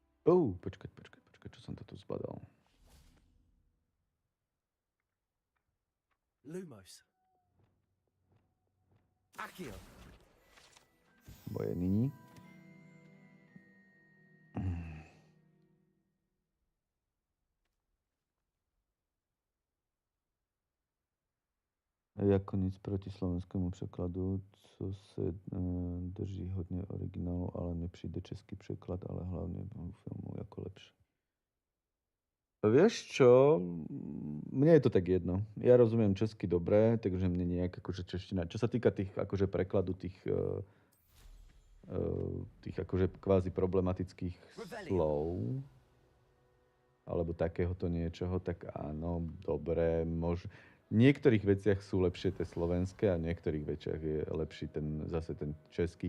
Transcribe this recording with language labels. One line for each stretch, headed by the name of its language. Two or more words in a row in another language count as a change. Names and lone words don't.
Slovak: Počkať, čo som to tu zbadal? Lumos. Accio.
Czech: Moje nyní. Jako nic proti slovenskému překladu, co se drží hodně originálu, ale nepřijde český překlad, ale hlavně filmu jako lepší.
Slovak: Vieš čo? Mne je to tak jedno. Ja rozumiem česky dobre, takže mne nejak akože čeština. Čo sa týka tých akože prekladu tých akože kvázi problematických slov alebo takéhoto niečoho, tak áno, dobre, v niektorých veciach sú lepšie tie slovenské a v niektorých veciach je lepší zase ten český.